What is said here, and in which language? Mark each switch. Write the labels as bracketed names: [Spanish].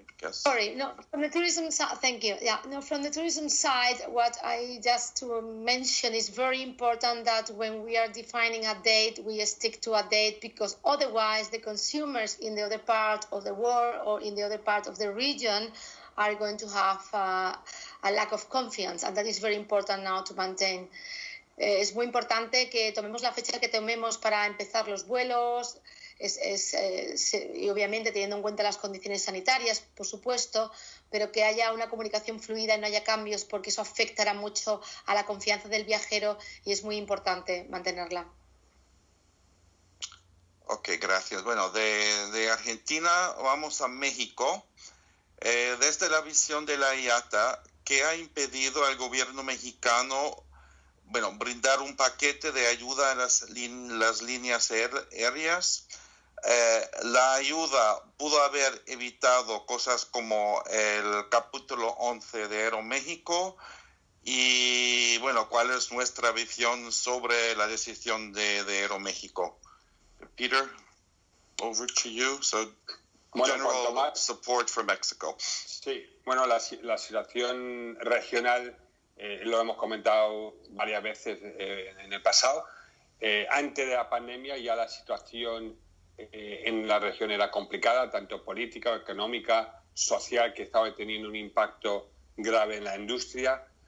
[English] Sorry, no, from the tourism side, thank you. Yeah, no, from the tourism side, what I just to mention is very important that when we are defining a date, we stick to a date, because otherwise the consumers in the other part of the world or in the other part of the region are going to have a lack of confidence, and that is very important now to maintain. [Spanish] Es muy importante que tomemos la fecha que tomemos para empezar los vuelos, y obviamente teniendo en cuenta las condiciones sanitarias, por supuesto, pero que haya una comunicación fluida y no haya cambios, porque eso afectará mucho a la confianza del viajero y es muy importante mantenerla. Ok, gracias. Bueno, de Argentina vamos a México. Desde la visión de la IATA, ¿qué ha impedido al gobierno mexicano brindar un paquete de ayuda a las líneas aéreas? La ayuda pudo haber evitado cosas como el capítulo 11 de Aeroméxico y, ¿cuál es nuestra visión sobre la decisión de Aeroméxico? [English] Peter, over to you. So, general support for Mexico. [Spanish] Sí, la situación regional lo hemos comentado varias veces en el pasado. Antes de la pandemia ya la situación en la región era complicada, tanto política, económica, social, que estaba teniendo un impacto grave en la industria.